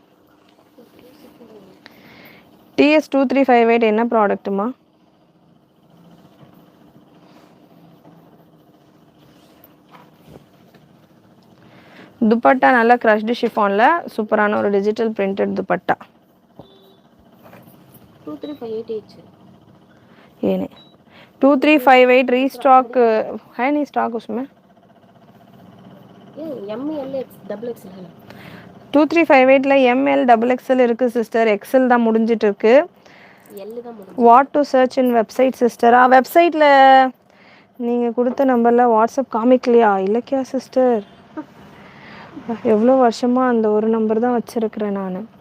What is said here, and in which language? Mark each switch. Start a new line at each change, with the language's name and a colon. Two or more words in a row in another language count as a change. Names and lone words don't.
Tamil: TS2358 என்ன ப்ராடக்ட்டுமா? துப்பட்டா நல்லா க்ரஷ்டு ஷிஃபானில் சூப்பரான ஒரு டிஜிட்டல் பிரிண்டட் दुपट्टा 2358
Hindi: ये 2358 रीस्टॉक है नहीं स्टॉक उसमें. ये M L X double XL है.
Tamil: 2358ல M L double XL இருக்கு சிஸ்டர். XL தான் முடிஞ்சிட்டு இருக்கு. L தான் முடிஞ்சு.
English: what to search in website சிஸ்டர்?
Tamil: வெப்சைட்டில் நீங்கள் கொடுத்த நம்பரில் வாட்ஸ்அப் காமிக்கலையா? இல்லைக்கியா சிஸ்டர்? எவ்வளோ வருஷமாக அந்த ஒரு நம்பர் தான் வச்சுருக்கிறேன் நான்.